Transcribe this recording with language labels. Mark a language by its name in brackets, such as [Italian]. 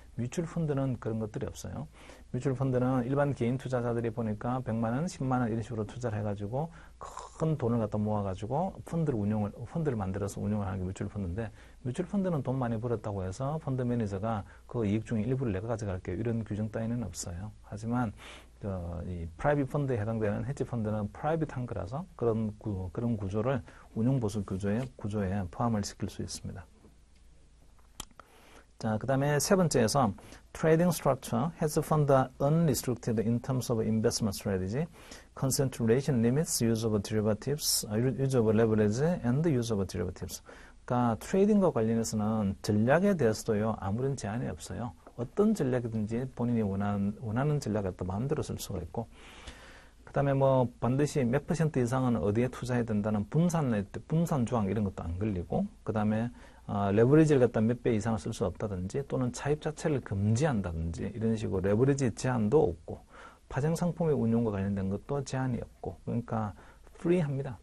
[Korean] 뮤추얼 펀드는 그런 것들이 없어요. 뮤추얼 펀드는 일반 개인 투자자들이 보니까 100만 원, 10만 원 이런 식으로 투자를 해가지고 큰 돈을 갖다 모아가지고 펀드를 만들어서 운영을 하는 게 뮤추얼 펀드인데 뮤추얼 펀드는 돈 많이 벌었다고 해서 펀드 매니저가 그 이익 중에 일부를 내가 가져갈게요. 이런 규정 따위는 없어요. 하지만 이 프라이빗 펀드에 해당되는 헤지 펀드는 프라이빗한 거라서 그런 구조를 운용 보수 구조에 포함을 시킬 수 있습니다. 자, 그 다음에 세 번째에서 [English] trading structure, hedge fund are unrestricted in terms of investment strategy, concentration limits, use of derivatives, use of leverage, and use of derivatives. [Korean] 그러니까 트레이딩과 관련해서는 전략에 대해서도요 아무런 제한이 없어요. 어떤 전략이든지 본인이 원하는 전략을 또 마음대로 쓸 수가 있고, 그 다음에 뭐 반드시 몇 % 이상은 어디에 투자해야 된다는 분산 조항 이런 것도 안 걸리고, 그 다음에 레버리지를 갖다 몇 배 이상을 쓸 수 없다든지 또는 차입 자체를 금지한다든지 이런 식으로 레버리지 제한도 없고 파생 상품의 운용과 관련된 것도 제한이 없고, 그러니까 프리합니다.